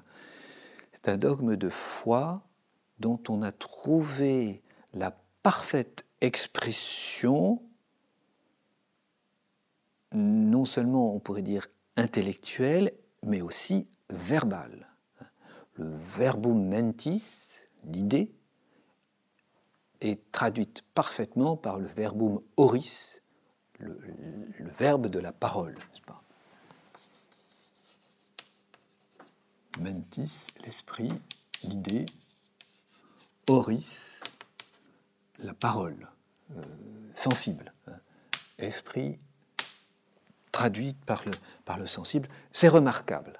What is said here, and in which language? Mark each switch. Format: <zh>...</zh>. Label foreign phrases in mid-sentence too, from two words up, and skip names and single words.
<fr>C'est un dogme de foi dont on a trouvé la parfaite expression, non seulement on pourrait dire intellectuelle, mais aussi verbale.</fr> <la>Le verbum mentis,</la> <fr>l'idée, est traduite parfaitement par le</fr> <la>verbum oris,</la> <fr>le verbe de la parole, n'est-ce pas? Mentis, l'esprit, l'idée, oris, la parole, sensible. Esprit traduit par le sensible, c'est remarquable.</fr>